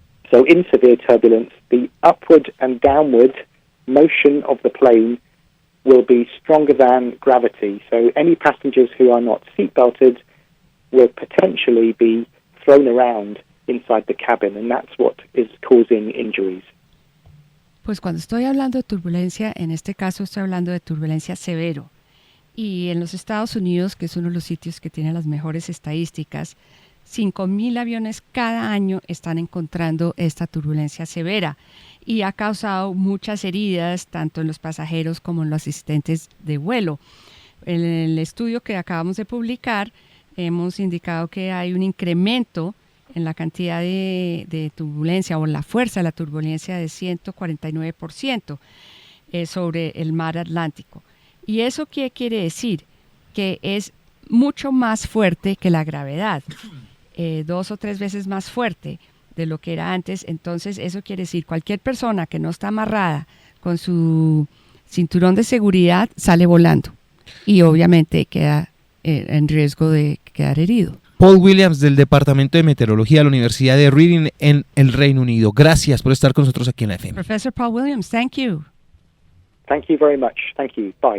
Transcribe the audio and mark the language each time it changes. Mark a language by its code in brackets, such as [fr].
[en] So in severe turbulence, the upward and downward motion of the plane will be stronger than gravity. So any passengers who are not seatbelted will potentially be thrown around inside the cabin, and that's what is causing injuries. [es] Pues cuando estoy hablando de turbulencia, en este caso estoy hablando de turbulencia severo. Y en los Estados Unidos, que es uno de los sitios que tiene las mejores estadísticas, 5.000 aviones cada año están encontrando esta turbulencia severa y ha causado muchas heridas tanto en los pasajeros como en los asistentes de vuelo. En el estudio que acabamos de publicar hemos indicado que hay un incremento en la cantidad de turbulencia o la fuerza de la turbulencia de 149% sobre el mar Atlántico. ¿Y eso qué quiere decir? Que es mucho más fuerte que la gravedad. 2 o 3 veces más fuerte de lo que era antes. Entonces eso quiere decir cualquier persona que no está amarrada con su cinturón de seguridad sale volando y obviamente queda en riesgo de quedar herido. Paul Williams del Departamento de Meteorología de la Universidad de Reading en el Reino Unido. Gracias por estar con nosotros aquí en la FM. [en] Professor Paul Williams, thank you. Thank you very much. Thank you. Bye.